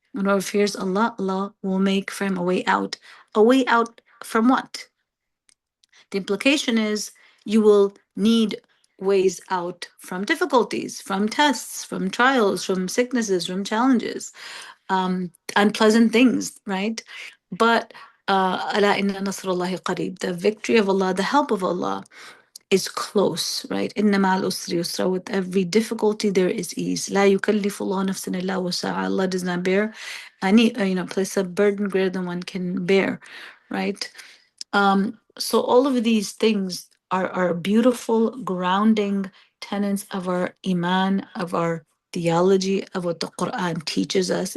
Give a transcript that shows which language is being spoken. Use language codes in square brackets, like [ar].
[en] Whoever fears Allah, Allah will make for him a way out. A way out from what? The implication is you will need ways out from difficulties, from tests, from trials, from sicknesses, from challenges, unpleasant things, right? [ar] But أَلَا إِنَّ نَصْرَ اللَّهِ قَرِيبٌ. [en] The victory of Allah, the help of Allah is close, right? [ar] Inna ma'al usri yusra. [en] With every difficulty, there is ease. [ar] La yukallifu Allah nafsan illa wusaha. [en] Allah does not bear any, place a burden greater than one can bear, right? So all of these things are beautiful grounding tenets of our iman, of our theology, of what the Quran teaches us.